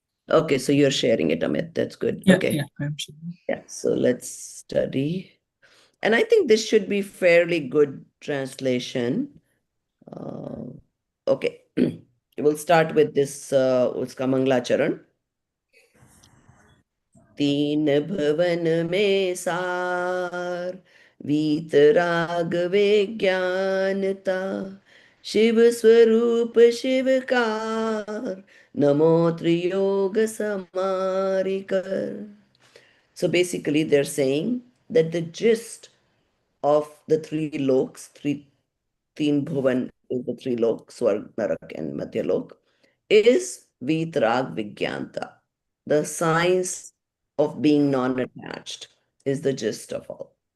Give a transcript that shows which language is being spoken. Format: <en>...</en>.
<en>Okay, so you're sharing it, Amit. That's good. Yeah, Okay. yeah, I'm sharing. Yeah, so let's study. And I think this should be fairly good translation. Okay. We'll start with this Uska Mangla Charan.</en> <hi>तीन भवन में सार वीतराग विज्ञानता शिव स्वरूप शिवकार नमो Triyog समारिकर.</hi> <en>So basically, they're saying that the gist of the three loks, teen bhuvan is the three loks, Swarg, Narak, and Madhyalok, is Vitrag Vigyanta. The science of being non-attached is the gist of all.</en>